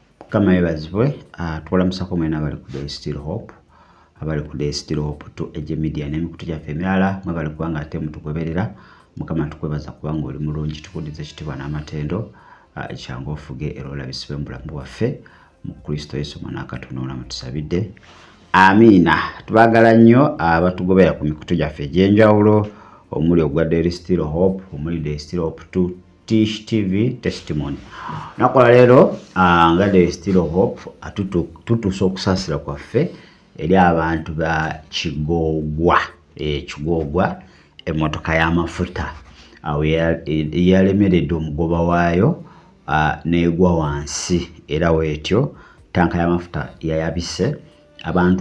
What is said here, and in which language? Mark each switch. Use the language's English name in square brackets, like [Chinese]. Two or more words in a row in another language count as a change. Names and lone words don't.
[Ganda] kama yebazibwe twalamusako mwena abali ku Day Still Hope abali ku Day Still Hope to Age Media n'emikutu gyaffe emirala mwebali kubanga ate mutugoberera mukama tukwebaza kubanga oli mulungi tukudize ekitibwa n'amatendo ekyangu ofuge era olabisibwe mu bulamu bwaffe mu Kristo Yesu mwana Katonda olamu tusabidde amina. Tubagala nnyo abatugobera ku mikutu gyaffe egy'enjawulo omuli ogwa Day Still Hope omuli Day Still Hope to Tish TV testimony. Nakola lero nga Day Still Hope tutusa okusasira kwaffe eri abantu ba Kigogwa Kigogwa emmotoka y'amafuta awo yalemeredde omugoba waayo negwa wansi era wetyo tanka y'amafuta yayabise abantu